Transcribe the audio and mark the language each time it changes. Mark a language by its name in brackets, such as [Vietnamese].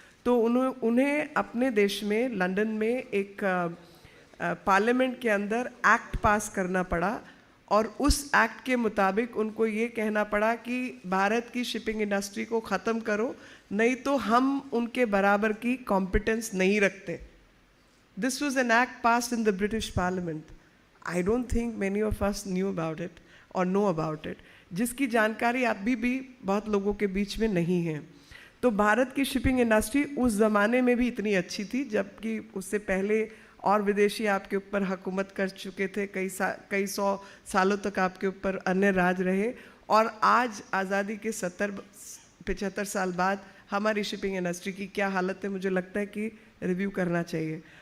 [Hindi] तो उन्हें अपने देश में लंदन में एक पार्लियामेंट के अंदर एक्ट पास करना पड़ा और उस एक्ट के मुताबिक उनको ये कहना पड़ा कि भारत की शिपिंग इंडस्ट्री को ख़त्म करो, नहीं तो हम उनके बराबर की कॉम्पिटेंस नहीं रखते. [English] This was an act passed in the British Parliament. I don't think many of us knew about it or know about it. [Hindi] जिसकी जानकारी अभी भी बहुत लोगों के बीच में नहीं है. तो भारत की शिपिंग इंडस्ट्री उस ज़माने में भी इतनी अच्छी थी, जबकि उससे पहले और विदेशी आपके ऊपर हुकूमत कर चुके थे, कई सौ सालों तक आपके ऊपर अन्य राज रहे, और आज आज़ादी के 75 साल बाद हमारी शिपिंग इंडस्ट्री की क्या हालत है, मुझे लगता है कि रिव्यू करना चाहिए.